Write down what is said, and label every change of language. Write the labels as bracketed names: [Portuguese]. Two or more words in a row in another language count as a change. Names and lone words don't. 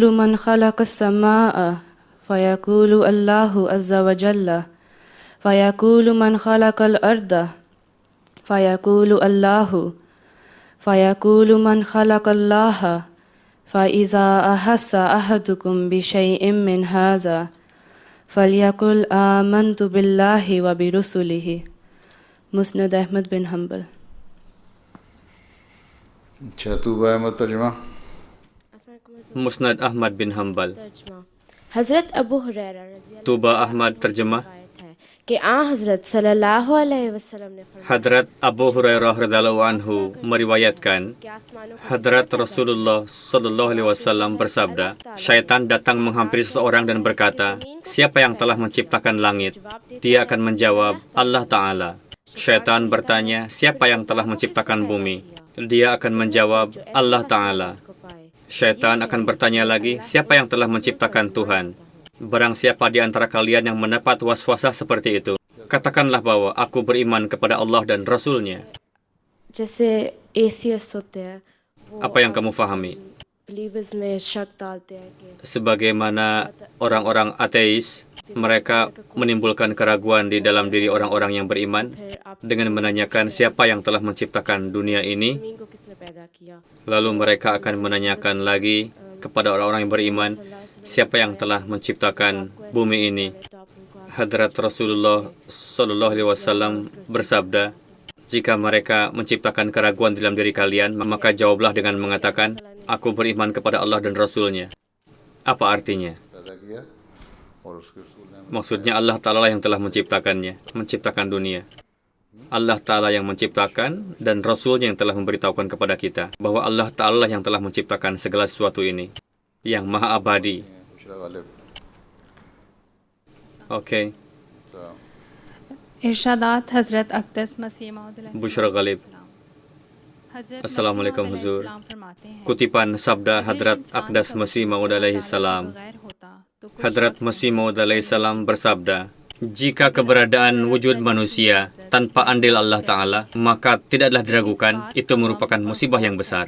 [Arabic] من خلق السماء فيقول الله عز وجل فيقول من خلق الأرض فيقول الله فيقول من خلق الله فإذا أحس أحدكم بشيء من هذا فليقل آمنت بالله وبرسله مسند أحمد بن حنبل [Urdu] اچھا طوبیٰ احمد ترجمہ [Indonesian] Musnad Ahmad bin Hanbal. [Urdu] حضرت ابو ہریرہ [Arabic] رضي الله [Indonesian] Tuba Ahmad terjemah. [Urdu] ہے کہ حضرت [Arabic] صلى الله عليه وسلم [Urdu] نے فرمایا [Indonesian] Hadrat Abu Hurairah [Arabic] رضي الله عنه [Indonesian] meriwayatkan, [Urdu] کہ آسمانوں کو [Indonesian] Hadrat Rasulullah [Arabic] صلى الله عليه وسلم [Indonesian] bersabda, syaitan datang menghampiri seseorang dan berkata, "Siapa yang telah menciptakan langit?" Dia akan menjawab, "Allah Ta'ala." Syaitan bertanya, "Siapa yang telah menciptakan bumi?" Dia akan menjawab, "Allah Ta'ala." [Urdu] کو پائے [Indonesian] Syaitan akan bertanya lagi, "Siapa yang telah menciptakan Tuhan?" Barang siapa di antara kalian yang mendapat waswasah seperti itu, katakanlah bahwa aku beriman kepada Allah dan Rasul-Nya. [Urdu] جیسے ایتھیسٹ ہوتے ہیں وہ [Indonesian] Apa yang kamu fahami? [Urdu] بلیورز میں شک ڈالتے ہیں کہ [Indonesian] Sebagaimana orang-orang ateis, mereka menimbulkan keraguan di dalam diri orang-orang yang beriman [Urdu] پھر آپ [Indonesian] dengan menanyakan siapa yang telah menciptakan dunia ini. [Urdu] زمین کو کس نے پیدا کیا [Indonesian] Lalu mereka akan menanyakan lagi kepada orang-orang yang beriman, siapa yang telah menciptakan bumi ini. [Urdu] تو آپ ان کو [Indonesian] Hadrat Rasulullah [Arabic] صلى الله عليه وسلم [Indonesian] bersabda, jika mereka menciptakan keraguan dalam diri kalian, maka jawablah dengan mengatakan, aku beriman kepada Allah dan Rasul-Nya. Apa artinya? [Urdu] پیدا کیا اور اس کے رسول نے [Indonesian] Maksudnya Allah Ta'ala yang telah menciptakannya, menciptakan dunia. Allah Ta'ala yang menciptakan dan Rasul-Nya yang telah memberitahukan kepada kita bahwa Allah Ta'ala yang telah menciptakan segala sesuatu ini, yang maha abadi. [Urdu] बुशरा गालिब [Indonesian] Oke, [Urdu] ارشادات حضرت اقدس مسیح موعود [Indonesian] Bushra Ghalib. Assalamualaikum Huzur. Kutipan sabda Hadrat Aqdas Masih Maud [Arabic] عليه السلام. [Indonesian] Hadrat Masih Maud [Arabic] عليه السلام [Indonesian] bersabda, jika keberadaan wujud manusia tanpa andil Allah Ta'ala, maka tidaklah diragukan itu merupakan musibah yang besar.